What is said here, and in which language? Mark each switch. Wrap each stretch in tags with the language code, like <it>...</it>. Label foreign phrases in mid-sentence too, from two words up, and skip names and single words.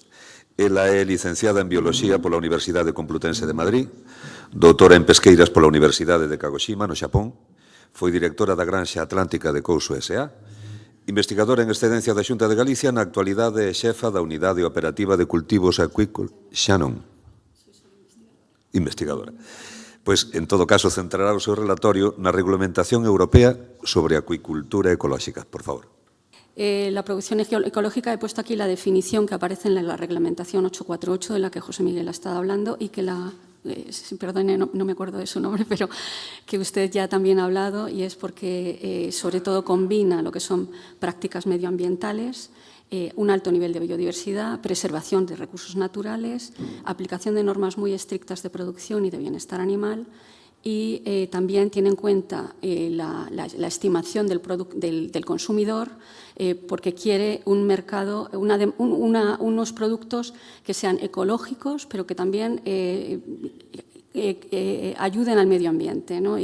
<gl>Ela é licenciada en Bioloxía pola Universidade Complutense de Madrid, doutora en Pesqueiras pola Universidade de Kagoshima, no Xapón, foi directora da Granxa Atlántica de Couso S.A., investigadora en excedencia da Xunta de Galicia, na actualidade é xefa da Unidade Operativa de Cultivos Acuícolas. Xa non. Investigadora. Pois, en todo caso, centrará o seu relatorio na regulamentación europea sobre acuicultura ecolóxica. Por favor.</gl> <es>La producción ecológica, he puesto aquí la definición que aparece en la reglamentación 848 de la que José Miguel ha estado hablando y que perdone, no me acuerdo de su nombre, pero que usted ya también ha hablado, y es porque sobre todo combina lo que son prácticas medioambientales, un alto nivel de biodiversidad, preservación de recursos naturales, aplicación de normas muy estrictas de producción y de bienestar animal, y también tiene en cuenta la estimación del consumidor, porque quiere un mercado, unos productos que sean ecológicos, pero que también ayuden al medio ambiente, ¿no?</es>